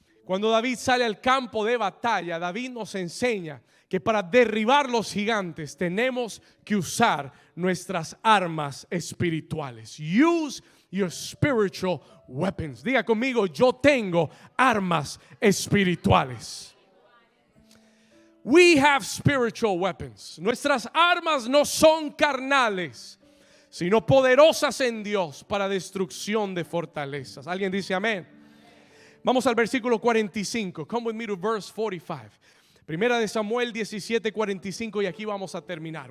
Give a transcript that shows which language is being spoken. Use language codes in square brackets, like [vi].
[es] Cuando David sale al campo de batalla, David nos enseña que para derribar los gigantes tenemos que usar nuestras armas espirituales. [en] Use your spiritual weapons. [es] Diga conmigo, yo tengo armas espirituales. [en] We have spiritual weapons. [es] Nuestras armas no son carnales, sino poderosas en Dios para destrucción de fortalezas. ¿Alguien dice amén? Vamos al versículo 45. [en] Come with me to verse 45. [es] Primera de Samuel 17:45, y aquí vamos a terminar.